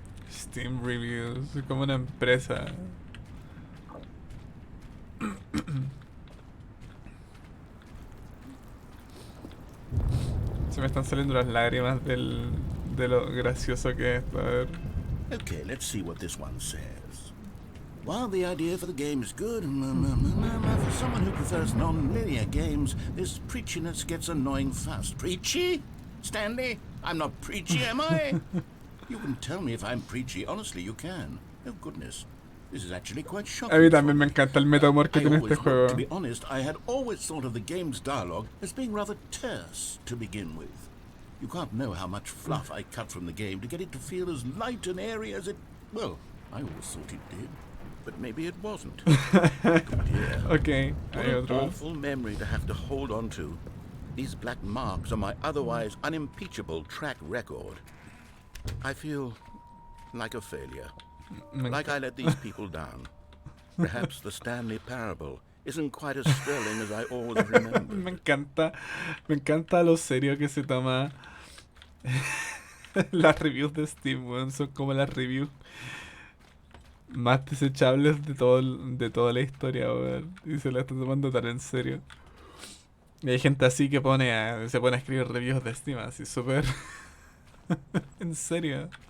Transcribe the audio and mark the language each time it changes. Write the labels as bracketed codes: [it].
[es] Steam Reviews, como una empresa. Se me están saliendo las lágrimas de lo gracioso que es esto. A ver. [en] Okay, let's see what this one says. While the idea for the game is good, for someone who prefers non-linear games, this preachiness gets annoying fast. Preachy? Stanley? I'm not preachy, am I? You can tell me if I'm preachy. Honestly, you can. Oh, goodness. This is actually quite shocking. [es] A mí también me encanta el metamor que tiene este juego. [en] To be honest, I had always thought of the game's dialogue as being rather terse to begin with. You can't know how much fluff I cut from the game to get it to feel as light and airy as it... Well, I always thought it did. But maybe it wasn't. Dear. Okay, What an awful memory to have to hold on to. These black marks are my otherwise unimpeachable track record. I feel like a failure. Like I let these people down. Perhaps the Stanley Parable isn't quite as sterling as I always remember. [es] Me encanta lo serio que se toma las reviews de Steam, weón. Son como las reviews más desechables de toda la historia, weón. Y se la está tomando tan en serio. Y hay gente así que se pone a escribir reviews de Steam, así súper en serio.